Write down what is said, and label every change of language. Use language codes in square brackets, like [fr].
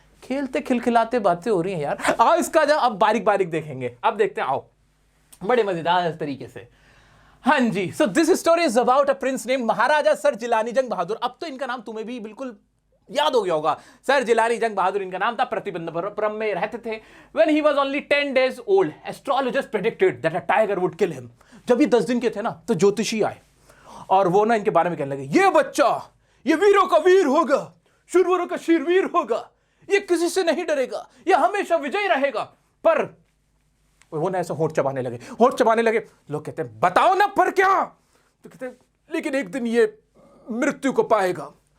[hi] खेलते खिलखिलाते बातें हो रही हैं यार। आओ इसका अब बारीक बारीक देखेंगे, अब देखते हैं, आओ बड़े मजेदार तरीके से। हाँ जी, [en] So this story is about a prince name Maharaja sir Jilani Jung Bahadur. [hi] अब तो इनका नाम तुम्हें भी बिल्कुल याद हो गया होगा, सर जिलानी जंग बहादुर इनका नाम था। प्रतिबंधपुरम में रहते थे। [en] When he was only 10 days old, astrologers predicted that a tiger would kill him. [hi] जब ये 10 दिन के थे ना, तो ज्योतिषी आए और वो ना इनके बारे में कहने लगे, ये बच्चा ये वीरों का वीर होगा, शूरवीरों का शूरवीर होगा, ये किसी से नहीं डरेगा, ये हमेशा विजयी रहेगा। पर वो ना ऐसा होंठ चबाने लगे। लोग कहते हैं बताओ ना पर क्या, तो कहते हैं लेकिन एक दिन ये मृत्यु को पाएगा।